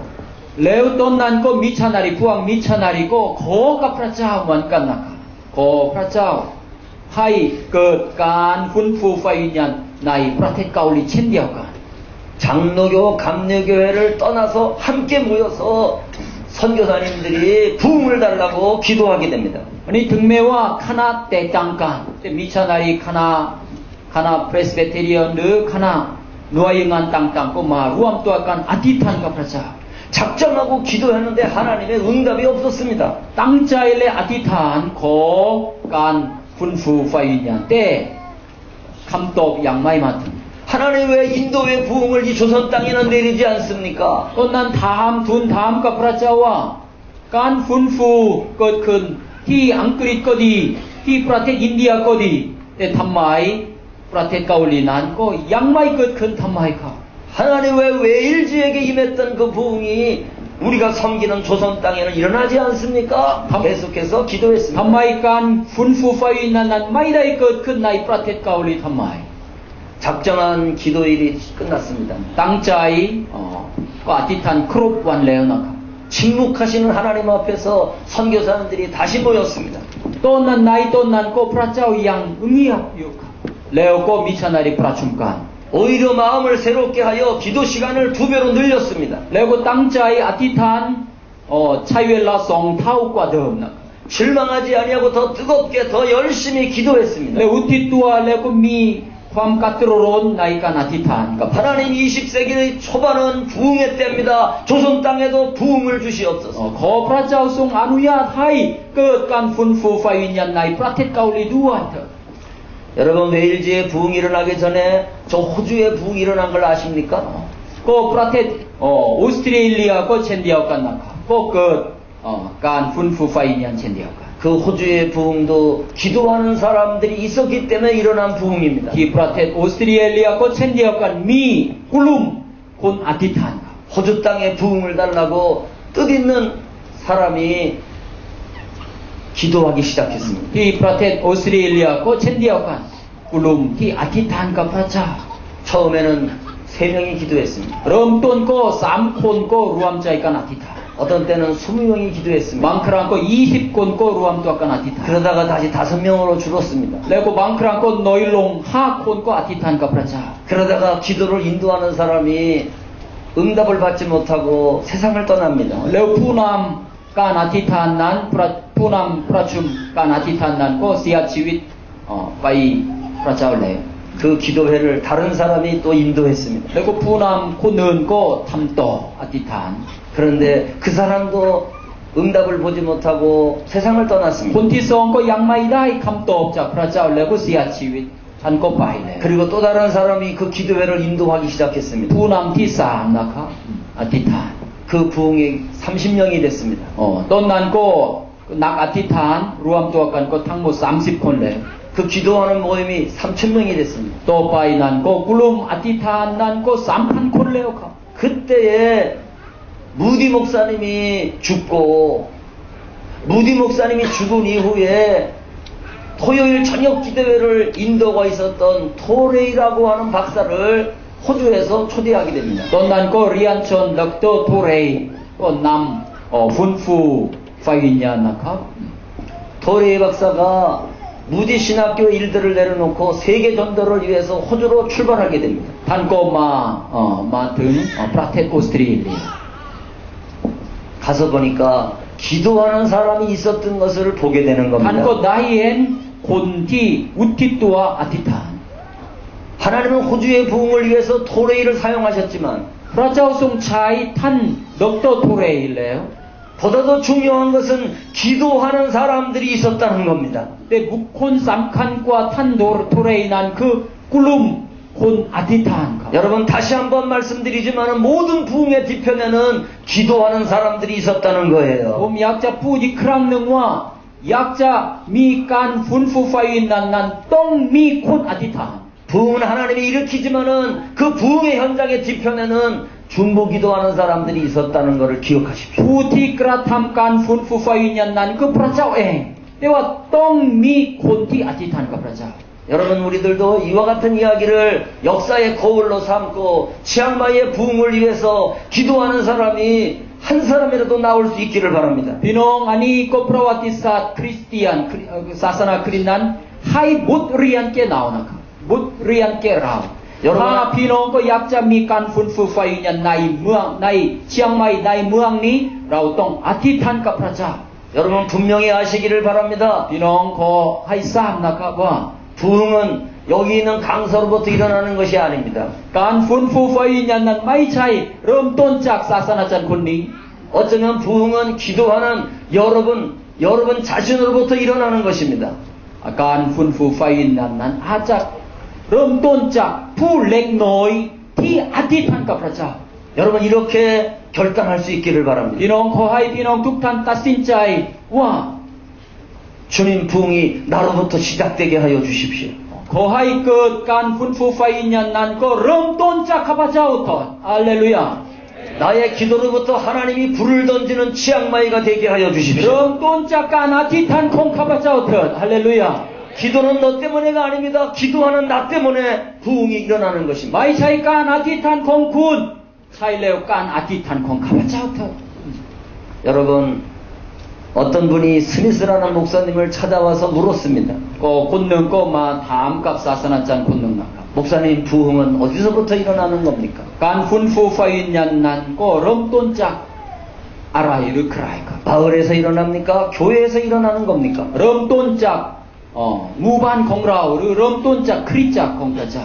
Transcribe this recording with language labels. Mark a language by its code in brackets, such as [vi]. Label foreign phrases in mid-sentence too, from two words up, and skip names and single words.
[th] แล้วตอนนั้นก็มิชชันนารีพวกมิชชันนารีก็ขอกับพระเจ้าเหมือนกันนะครับขอพระเจ้าให้เกิดการฟื้นฟูไฟวิญญาณในประเทศเกาหลีเช่นเดียวกัน [ko] 장로교, 감리교회를 떠나서 함께 모여서 선교사님들이 부흥을 달라고 기도하게 됩니다. [th] วันนี้ถึงแม้ว่าคณะแตกต่างกันแต่มิชชันนารีคณะเพรสเบเทเรียนหรือคณะหน่วยงานต่างๆก็มารวมตัวกันอธิษฐานกับพระเจ้า [ko] 작정하고 기도했는데 하나님의 응답이 없었습니다. [th] ตั้งใจและอธิษฐานขอการฟื้นฟูไฟวิญญาณแต่คำตอบยังไม่มาถึง [ko] 하나님 왜 인도의 부흥을 이 조선 땅에는 내리지 않습니까? [th] ตอนนั้นทูลถามกับพระเจ้าว่าการฟื้นฟูเกิดขึ้นที่อังกฤษก็ดีที่ประเทศอินเดียก็ดีแต่ทำไมประเทศเกาหลีนั้นก็ยังไม่เกิดขึ้นทำไมครับ [ko] 하나님 왜 웨일즈에게 임했던 그 부흥이 우리가 섬기는 조선 땅에는 일어나지 않습니까? 계속해서 [th] ทำ [ko] 기도했습니다. [th] ไมการฟื้นฟูไฟวิญญาณนั้นไม่ได้เกิดขึ้นในประเทศเกาหลีทำไม [ko] 작정한 기도일이 끝났습니다. [th] ตั้งใจก็อธิษฐานครบวันแล้วนะครับ [ko] 침묵하시는 하나님 앞에서 선교사님들이 다시 모였습니다. [th] ตอนนั้นในตอนนั้นก็พระเจ้ายังเงียบอยู่ครับแล้วก็มิชชันนารีประชุมกัน [ko] 오히려 마음을 새롭게 하여 기도 시간을 2배로 늘렸습니다. [th] แล้วก็ตั้งใจอธิษฐานใช้เวลา2 เท่ากว่าเดิมนะครับ [ko] 실망하지 아니하고 더 뜨겁게 더 열심히 기도했습니다. [th] แล้วอุทิศตัวแล้วก็มีความกระตือรือร้นในการอธิษฐานกับ [ko] 하나님 20세기의 초반은 부흥의 때입니다. 조선 땅에도 부흥을 주시옵소서. [th] ขอพระเจ้าทรงอนุญาตให้เกิดการฟื้นฟูไฟวิญญาณในประเทศเกาหลีด้วยเถิด [ko] 여러분 웨일즈의 부흥이 일어나기 전에 저 호주의 부흥이 일어난 걸 아십니까? [th] ก็ประเทศออสเตรเลียก็เช่นเดียวกันนะครับก็เกิดการฟื้นฟูไฟวิญญาณเช่นเดียวกัน [ko] 그 호주의 부흥도 기도하는 사람들이 있었기 때문에 일어난 부흥입니다. [th] ที่ประเทศออสเตรเลียก็เช่นเดียวกันมีกลุ่มคนอธิษฐานครับ [ko] 호주 땅에 부흥을 달라고 뜻있는 사람이 기도하기 시작했습니다. [th] ที่ประเทศออสเตรเลียก็เช่นเดียวกันกลุ่มที่อธิษฐานกับพระเจ้า [ko] 처음에는 3명이 기도했습니다. [th] เริ่มต้นก็3 คนก็รวมใจกันอธิษฐาน [ko] 어떤 때는 20명이 기도했습니다. [th] บางครั้งก็20 คนก็รวมตัวกันอธิษฐาน [ko] 그러다가 다시 5명으로 줄었습니다. [th] แล้วก็บางครั้งก็น้อยลง5 คนก็อธิษฐานกับพระเจ้า [ko] 그러다가 기도를 인도하는 사람이 응답을 받지 못하고 세상을 떠납니다. [th] แล้วผู้นำการอธิษฐานนั้นผู้นำประชุมการอธิษฐานนั้นก็เสียชีวิตไปพระเจ้าแล้ว [ko] 그 기도회를 다른 사람이 또 인도했습니다. [th] แล้วก็ผู้นำคนอื่นก็ทำต่ออธิษฐาน [ko] 그런데 그 사람도 응답을 보지 못하고 세상을 떠났습니다. [th] คนที่สองก็ยังไม่ได้คำตอบจากพระเจ้าแล้วก็เสียชีวิตท่านก็ไปแล้ว [ko] 그리고 또 다른 사람이 그 기도회를 인도하기 시작했습니다. [th] ผู้นำที่สามนะครับอธิษฐาน [ko] 그 부흥이 30명이 됐습니다. [th] ตอนนั้นก็นักอธิษฐานรวมตัวกันก็ทั้งหมด30คนแล้ว [ko] 그 기도하는 모임이 3,000명이 됐습니다. [th] ต่อไปนั้นก็กลุ่มอธิษฐานนั้นก็ 3,000 คนแล้วครับ [ko] 그때에 무디 목사님이 죽고 무디 목사님이 죽은 이후에 토요일 저녁 기도회를 인도가 있었던 토레이라고 하는 박사를 호주에서 초대하게 됩니다. [th] ตอนนั้นก็เรียนเชิญดร. โทเรย์ก็นำฟื้นฟูไฟวิญญาณนะครับ [ko] 토레이 박사가 무디 신학교 일들을 내려놓고 세계 전도를 위해서 호주로 출발하게 됩니다. [th] ท่านก็มาถึงประเทศออสเตรเลีย [ko] 가서 보니까 기도하는 사람이 있었던 것을 보게 되는 [th] ท่านก็ [ko] 겁니다. [th] ได้เห็นคนที่อุทิศตัวอธิษฐาน [ko] 하나님은 호주의 부흥을 위해서 토레이를 사용하셨지만 [th] พระเจ้าทรงใช้ท่านดร.โทเรย์แล้ว [ko] 보다도 중요한 것은 기도하는 사람들이 있었다는 겁니다. [th] แต่บุคคลสำคัญกว่าท่านโทเรย์นั้นคือกลุ่มคนอธิษฐานครับ [ko] 여러분 다시 한번 말씀드리지만 모든 부흥의 뒤편에는 기도하는 사람들이 있었다는 [th] ผม [ko] 거예요. [th] อยากจะพูดอีกครั้งหนึ่งว่าอยากจะมีการฟื้นฟูไฟวิญญาณนั้นต้องมีคนอธิษฐาน [ko] 부흥은 하나님이 일으키지만은 그 부흥의 현장의 뒤편에는 중보 기도하는 사람들이 있었다는 것을 기억하십시오. [th] ผู้ที่กระทำการฟื้นฟูไฟวิญญาณนั้นคือพระเจ้าเองแต่ว่าต้องมีคนที่อธิษฐานกับพระเจ้า [ko] 여러분 우리들도 이와 같은 이야기를 역사의 거울로 삼고 치앙마이의 부흥을 위해서 기도하는 사람이 한 사람이라도 나올 수 있기를 바랍니다. [th] พี่น้องอันนี้ก็ประวัติศาสตร์คริสเตียนศาสนาคริสต์นั้นให้บทเรียนแก่เรานะครับบทเรียนแก่เราถ้าพี่น้องก็อยากจะมีการฟื้นฟูไฟวิญญาณในเมืองในเชียงใหม่ในเมืองนี้เราต้องอธิษฐานกับพระเจ้า [ko] 여러분 분명히 아시기를 바랍니다. [th] พี่น้องขอให้ทราบนะครับว่า [ko] 부흥은 여기 있는 강서로부터 일어나는 것이 아닙니다. [th] การฟื้นฟูไฟวิญญาณนั้นไม่ใช่เริ่มต้นจากศาสนาจารย์คนนี้ [ko] 어쩌면 부흥은 기도하는 여러분 자신으로부터 일어나는 것입니다. [th] การฟื้นฟูไฟวิญญาณนั้นอาจจะเริ่มต้นจากผู้เล็กน้อยที่อธิษฐานกับพระเจ้า [ko] 여러분 이렇게 결단할 수 있기를 바랍니다. [th] พี่น้องขอให้พี่น้องทุกท่านตัดสินใจว่า [ko] 주님 부흥이 나로부터 시작되게 하여 주십시오. [th] ขอให้เกิดการฟื้นฟูไฟวิญญาณนั้นก็เริ่มต้นจากข้าพเจ้าก่อนฮาเลลูยา [ko] 나의 기도로부터 하나님이 불을 던지는 치앙마이가 되게 하여 [th] เริ่ [ko] 주십시오. [th] มต้นจากการอธิษฐานของข้าพเจ้าเถิดฮาเลลูยา [ko] 기도는 너 때문에가 아닙니다. 기도하는 나 때문에 부흥이 일어나는 것입니다. [th] ไม่ใช่การอธิษฐานของคุณใช่แล้วการอธิษฐานของข้าพเจ้าเถิด [ko] 여러분 어떤 분이 스미스라는 목사님을 찾아와서 물었습니다. [th] ก็คนหนึ่งก็มาถามกับศาสนาจารย์คนหนึ่งนะครับ [ko] 목사님 부흥은 어디서부터 일어나는 겁니까? [th] การฟื้นฟูไฟวิญญาณนั้นก็เริ่มต้นจากอะไรหรือใครครับ [ko] 마을에서 일어납니까? 교회에서 일어나는 겁니까? [th] เริ่มต้นจากหมู่บ้านของเราหรือเริ่มต้นจากคริสตจักรของพระเจ้า